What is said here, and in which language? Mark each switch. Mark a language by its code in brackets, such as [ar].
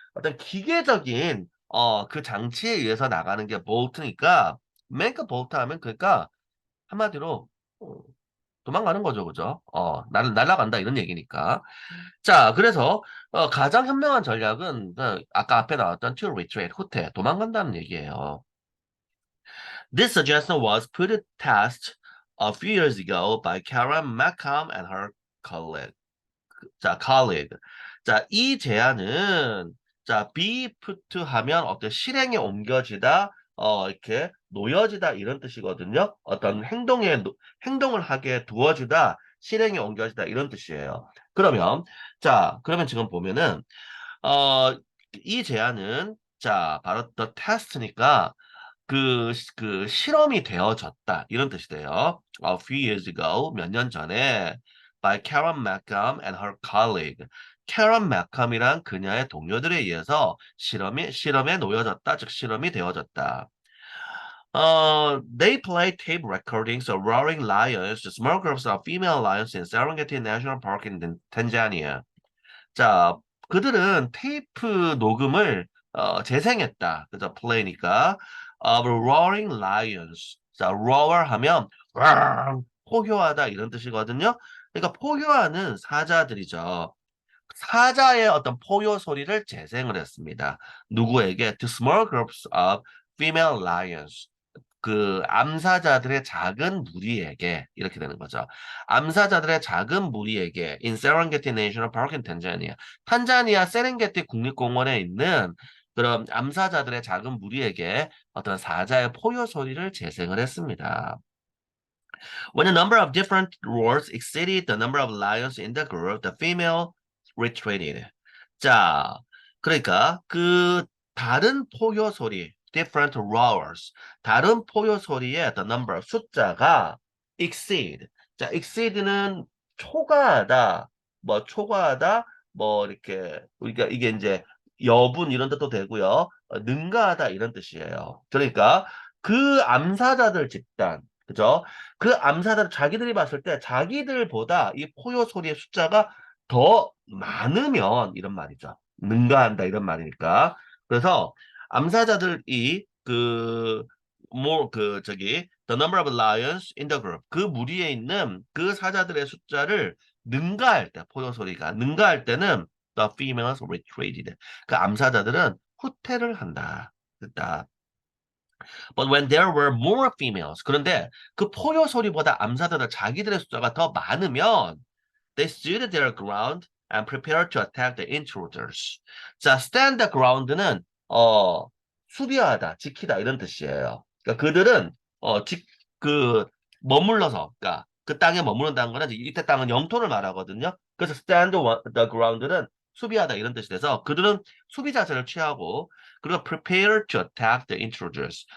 [ko] 어떤 기계적인 그 장치에 의해서 나가는 게 볼트니까 make 볼트 하면 그러니까 한마디로 어, 도망가는 거죠, 그죠? 날아간다 이런 얘기니까. 자, 그래서 가장 현명한 전략은 아까 앞에 나왔던 to retreat, 후퇴, 도망간다는 얘기예요. [en] This suggestion was put to test a few years ago by Karen McCom and her colleague. 자, colleague. [ko] 자, 이 제안은 자, be put to 하면 어떤 실행에 옮겨지다, 이렇게 놓여지다 이런 뜻이거든요. 어떤 행동을 하게 두어지다, 실행에 옮겨지다 이런 뜻이에요. 그러면 지금 보면은 어, 이 제안은 자, 바로 the test니까 그 실험이 되어졌다 이런 뜻이 돼요. [en] A few years ago [ko] 몇 년 전에 [en] by Karen Mackham and her colleague. [ko] Karen Mackham이란 그녀의 동료들에 의해서 실험에 놓여졌다, 즉 실험이 되어졌다. [en] They play tape recordings of roaring lions, small groups of female lions in Serengeti National Park in Tanzania. [ko] 자, 그들은 테이프 녹음을 재생했다. 그죠? [en] play니까 of roaring lions. [ko] 자, roar 하면 포효하다 이런 뜻이거든요. 그러니까 포효하는 사자들이죠. 사자의 어떤 포효 소리를 재생을 했습니다. 누구에게? [en] To small groups of female lions. [ko] 그 암사자들의 작은 무리에게 이렇게 되는 거죠. 암사자들의 작은 무리에게 [en] in Serengeti National Park in Tanzania. [ko] 탄자니아 세렝게티 국립공원에 있는 그런 암사자들의 작은 무리에게 어떤 사자의 포효 소리를 재생을 했습니다. [en] When the number of different roars exceeded the number of lions in the group, the female retreated. [ko] 자, 그러니까 그 다른 포효 소리, [en] different roars, [ko] 다른 포효 소리의 the number, 숫자가 exceed. 자, exceed는 초과하다, 초과하다, 이렇게 우리가 이게 이제 여분 이런 뜻도 되고요, 능가하다 이런 뜻이에요. 그러니까 그 암사자들 집단, 그죠? 그 암사자들 자기들이 봤을 때 자기들보다 이 포효 소리의 숫자가 더 많으면 이런 말이죠. 능가한다 이런 말이니까. 그래서 암사자들이 [en] the number of lions in the group [ko] 그 무리에 있는 그 사자들의 숫자를 능가할 때 포효 소리가 능가할 때는 [en] the females retreated [ko] 그 암사자들은 후퇴를 한다. 됐다. [en] But when there were more females, [ko] 그런데 그 포효 소리보다 암사자들 자기들의 숫자가 더 많으면 [en] they stood their ground and prepared to attack the intruders. [ko] 자, stand the ground는 수비하다, 지키다 이런 뜻이에요. 그러니까 그들은 어, 지, 그 머물러서, 그러니까 그 땅에 머무른다는 거는 이때 땅은 영토를 말하거든요. 그래서 stand the ground는 수비하다 이런 뜻이 돼서 그들은 수비 자세를 취하고 그리고 [en] prepare to attack the intruders.